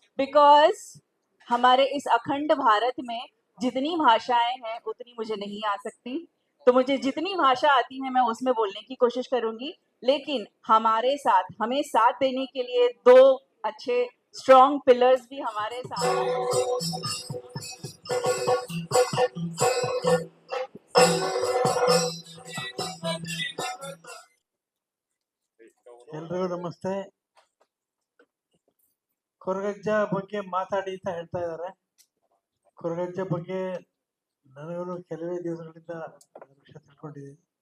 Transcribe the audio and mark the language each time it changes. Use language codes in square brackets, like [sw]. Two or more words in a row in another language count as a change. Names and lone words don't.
[hi] बिकॉज हमारे इस अखंड भारत में जितनी भाषाएं हैं उतनी मुझे नहीं आ सकती, तो मुझे जितनी भाषा आती है मैं उसमें बोलने की कोशिश करूंगी। लेकिन हमारे साथ, हमें साथ देने के लिए दो अच्छे [en] strong pillars [hi] भी हमारे साथ हैं। [kn] ಎಲ್ರಿಗೂ ನಮಸ್ತೆ. ಕೊರಗಜ್ಜ ಬಗ್ಗೆ ಮಾತಾಡಿ ಅಂತ ಹೇಳ್ತಾ ಇದ್ದಾರೆ. ಕೊರಗಜ್ಜ ಬಗ್ಗೆ ನನಗೂ ಕೆಲವೇ ದಿವಸಗಳಿಂದ ವಿಷಯ ತಿಳ್ಕೊಂಡಿದ್ದೀನಿ.